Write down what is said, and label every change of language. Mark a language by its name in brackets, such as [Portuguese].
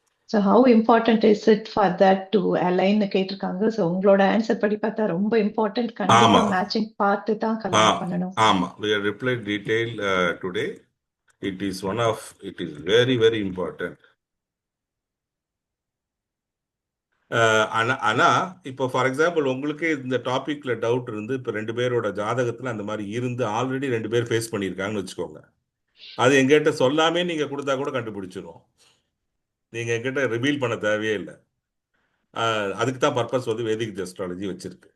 [English] So how important is it for that to align [Tamil] கேட்டிருக்காங்க. So உங்களோட answer படி பார்த்தா ரொம்ப இம்பார்ட்டன்ட். கண்டிப்பா ஆமா மேட்சிங் பார்த்து தான் கல்யாணம் பண்ணணும். ஆமா, [English] we have replied detail today. It is very very important. [Tamil] ஆனா இப்போ ஃபார் எக்ஸாம்பிள் உங்களுக்கு இந்த டாபிக்ல டவுட் இருந்து இப்போ 2 பேரோட ஜாதகத்துல அந்த மாதிரி இருந்து ஆல்ரெடி 2 பேர் ஃபேஸ் பண்ணியிருக்காங்கன்னு வச்சுக்கோங்க, அது எங்கிட்ட சொல்லாமே நீங்க கொடுத்தா கூட கண்டுபிடிச்சிருவோம். நீங்க எங்கிட்ட ரிவீல் பண்ண தேவையே இல்லை. அதுக்கு தான் பர்பஸ் வந்து வேதிக் அஸ்ட்ராலஜி வச்சிருக்கு.